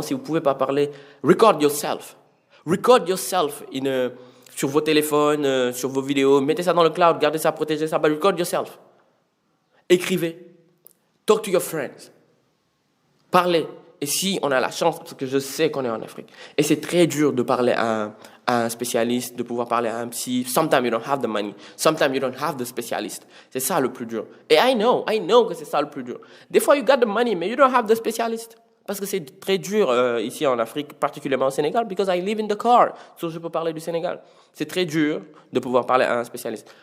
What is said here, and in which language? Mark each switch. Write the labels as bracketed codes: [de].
[fr] Si vous ne pouvez pas parler, [en] record yourself. Record yourself [fr] sur vos téléphones, sur vos vidéos. Mettez ça dans le cloud, gardez ça, protégez ça. [en] But record yourself. [fr] Écrivez. [en] Talk to your friends. [fr] Parlez. Et si on a la chance, parce que je sais qu'on est en Afrique, et c'est très dur de parler à un spécialiste, de pouvoir parler à un psy. [en] Sometimes you don't have the money. Sometimes you don't have the specialist. [fr] C'est ça le plus dur. Et [en] I know [fr] que c'est ça le plus dur. Des fois, [en] you got the money, [fr] mais [en] you don't have the specialist. [fr] Parce que c'est très dur ici en Afrique, particulièrement au Sénégal, [en] because I live in the car. So, [fr] je peux parler du Sénégal. C'est très dur de pouvoir parler à un spécialiste.